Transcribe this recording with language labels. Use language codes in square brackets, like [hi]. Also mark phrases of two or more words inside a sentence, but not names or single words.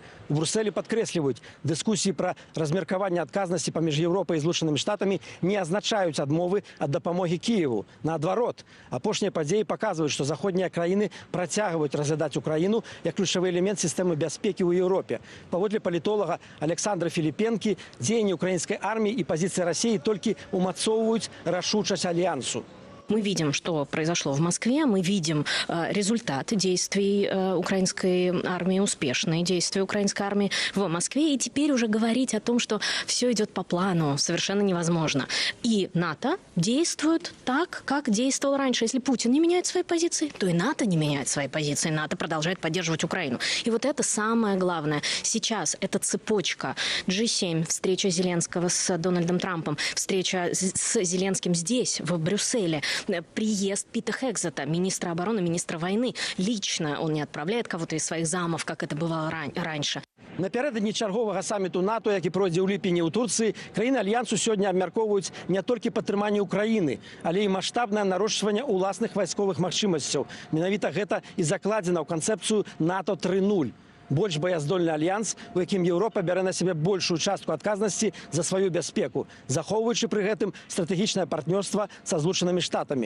[be] У Брусэлі падкрэсліваюць, дыскусіі пра размеркаванне адказнасці паміж Еўропай і Злучанымі Штатамі не азначаюць адмовы ад дапамогі Кіеву. Наадварот, апошнія падзеі паказваюць, што заходнія краіны працягваюць разглядаць Украіну як ключавы элемент сістэмы бяспекі ў Еўропе. Паводле палітолага Александра Філіпенкі, дзеянні украінскай арміі і пазіцыі Расіі толькі умацоўваюць рашучасць альянсу. [ru] Мы видим, что произошло в Москве, мы видим результат действий украинской армии, успешные действия украинской армии в Москве. И теперь уже говорить о том, что все идет по плану, совершенно невозможно. И НАТО действует так, как действовал раньше. Если Путин не меняет свои позиции, то и НАТО не меняет свои позиции. НАТО продолжает поддерживать Украину. И вот это самое главное. Сейчас эта цепочка G7, встреча Зеленского с Дональдом Трампом, встреча с Зеленским здесь, в Брюсселе, приезд Пита Хексета, министра обороны, министра войны. Лично он не отправляет кого-то из своих замов, как это бывало раньше. [be] Напярэдадні чарговага саміту НАТО, які пройдзе ў ліпені ў Турцыі, краіны альянсу сёння абмяркоўваюць не толькі падтрыманне Украіны, але і маштабнае нарошчванне ўласных вайсковых магчымасцяў. Менавіта гэта і закладзена ў канцэпцыю НАТО 3.0. Больш баяздольны альянс, у якім Еўропа бярэ на сябе большую частку адказнасці за сваю бяспеку, захоўваючы пры гэтым стратэгічнае партнёрства са Злучанымі Штатамі.